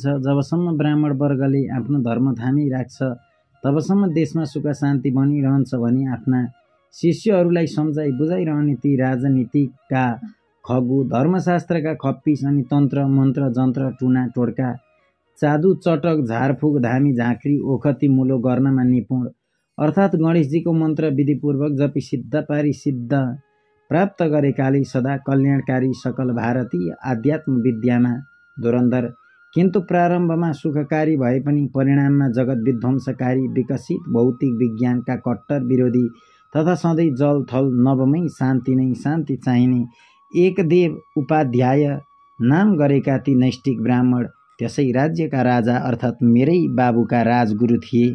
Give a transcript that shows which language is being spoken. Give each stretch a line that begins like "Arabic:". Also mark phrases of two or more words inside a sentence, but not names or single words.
Nepali: जबसम्म ब्राह्मण वर्गले आफ्नो धर्म थामिराख्छ तबसम्म देशमा सुख शान्ति बनिरहन्छ भनी आफ्ना शिष्यहरूलाई सम्झाइ बुझाइरहने ती राजनीतिका खगु, धर्मशास्त्रका खप्पिस अनि तन्त्र मन्त्र जन्त्र टुना टोड्का, चादु चटक, झारफुक, धामी झाँक्री, ओखती मुलो गर्नमा निपुण अर्थात् गणेशजीको मन्त्र विधिपूर्वक जपी सिद्ध पारी सिद्ध प्राप्त गरेकाले सदा कल्याणकारी सकल भारतीय आध्यात्म विद्यामा धुरन्धर, किन्तु प्रारम्भमा सुखकारी भए पनि परिणाममा जगत विध्वंसकारी विकसित भौतिक विज्ञानका कट्टर विरोधी तथा सधैँ जल थल नवमै शान्ति नै शान्ति चाहिने एकदेव उपाध्याय नाम गरेका ती नैष्ठिक ब्राह्मण त्यसै राज्यका राजा अर्थात् मेरै बाबुका राजगुरु थिए।